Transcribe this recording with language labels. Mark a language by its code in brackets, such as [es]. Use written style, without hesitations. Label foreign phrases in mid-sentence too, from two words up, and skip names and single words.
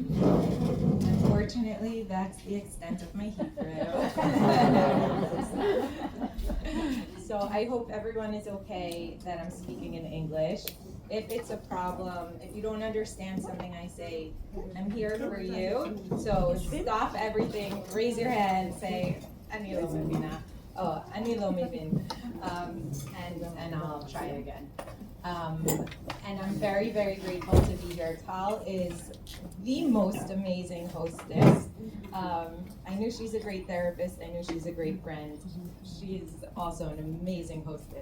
[en] Unfortunately, that's the extent of my Hebrew. So I hope everyone is okay that I'm speaking in English. If it's a problem, if you don't understand something I say, I'm here for you. So stop everything, raise your hand, say, [he] "Ani lo mevina." Oh, "Ani lo mevin," [en] and I'll try again. And I'm very, very grateful to be here. Tal is the most amazing hostess. I knew she's a great therapist. I knew she's a great friend. She's also an amazing hostess.